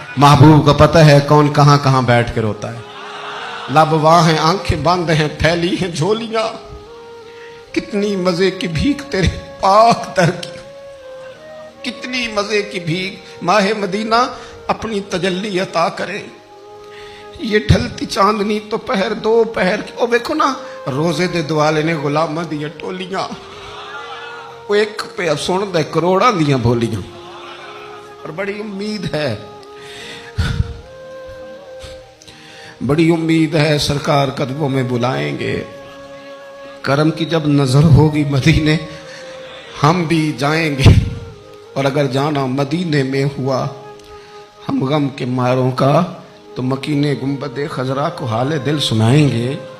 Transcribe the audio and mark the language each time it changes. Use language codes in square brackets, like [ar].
[ur] محبوب کو پتہ ہے کون کہاں کہاں بیٹھ کے روتا ہے. لب واہ ہیں، آنکھیں بند ہیں، پھیلی ہیں جھولیاں. کتنی مزے کی بھیک تیرے پاک در کی، کتنی مزے کی بھیک. ماہ مدینہ اپنی تجلی عطا کرے. یہ ڈھلتی چاندنی تو پہر دو پہر کی. [pa] او دیکھو نا، روزے دے دوالے نے غلاماں دیا ٹولیاں. وہ ایک پہ سن دے کروڑاں دیاں بولیاں. [ur] اور بڑی امید ہے، بڑی امید ہے سرکار قدموں میں بلائیں گے. کرم کی جب نظر ہوگی مدینے ہم بھی جائیں گے. اور اگر جانا مدینے میں ہوا ہم غم کے ماروں کا تو مکینے گنبد خضرا کو حال دل سنائیں گے.